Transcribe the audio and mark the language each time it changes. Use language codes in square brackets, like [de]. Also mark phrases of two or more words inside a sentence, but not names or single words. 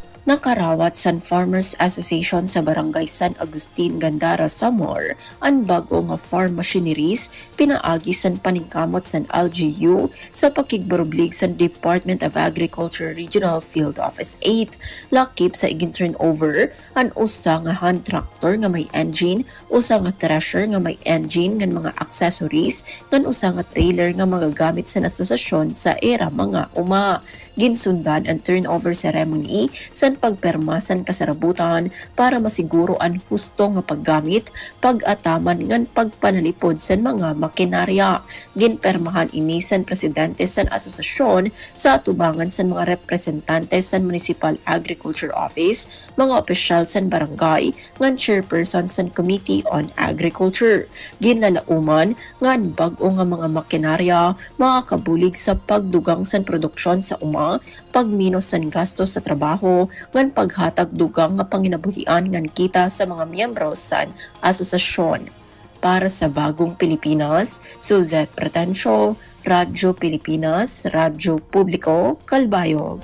[war] Nakarawat San Farmers Association sa Barangay San Agustin, Gandara, Samar, ang bago nga [en] farm machineries [war] pinaagi san paningkamot san LGU sa pakigbarublig san Department of Agriculture Regional Field Office 8. Lakip sa igin turnover ang usa nga [en] hand tractor [war] nga may engine, usa nga thresher nga may engine ngan mga accessories, ngan usa nga trailer nga magagamit sa asosasyon sa era mga uma. Ginsundan ang [en] turnover ceremony [war] san pagpermasan kasarabutan para masiguro ang husto nga paggamit, pag-ataman ngan pagpanalipod sa mga makinarya. Ginpermahan ini san presidente san asosasyon sa atubangan san mga representante san Municipal Agriculture Office, mga opisyal san barangay, ngan chairperson san Committee on Agriculture. Ginlalauman ngan bag-o nga mga makinarya makakabulig sa pagdugang san produksyon sa uma, pagminos san gastos sa trabaho, ngan paghatag dugang nga panginabuhian ngan kita sa mga miyembro sa asosasyon. [tl] Para sa bagong Pilipinas, Suzette Pretensyo, Radyo Pilipinas, Radyo Publiko, Kalbayog.